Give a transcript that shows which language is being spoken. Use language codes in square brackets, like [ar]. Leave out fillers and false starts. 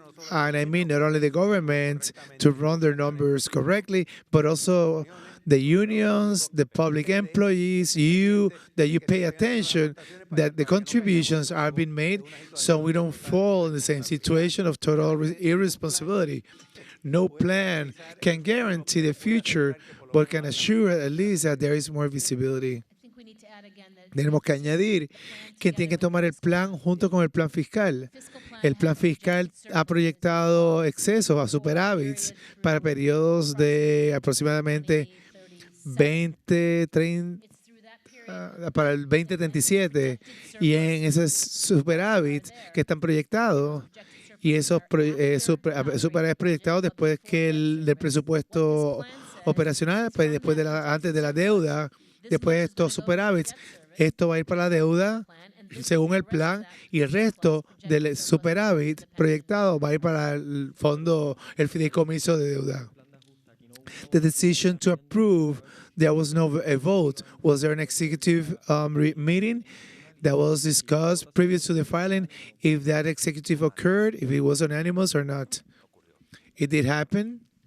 [en] And I mean not only the government to run their numbers correctly, but also the unions, the public employees, that you pay attention that the contributions are being made so we don't fall in the same situation of total irresponsibility. No plan can guarantee the future, but can assure at least that there is more visibility. [es] Tenemos que añadir que tiene que tomar el plan junto con el plan fiscal. El plan fiscal ha proyectado excesos a superávits para periodos de aproximadamente 30, para el 2037, y en esos superávits que están proyectados, y esos superávits proyectados después que del presupuesto operacional, pues después antes de la deuda, después de estos superávits, esto va a ir para la deuda según el plan, y el resto del superávit proyectado va a ir para el fondo, el fideicomiso de deuda. [en] The decision to approve, there was no a vote. Was there an executive meeting that was discussed previous to the filing, if that executive occurred, if it was unanimous or not? It did happen.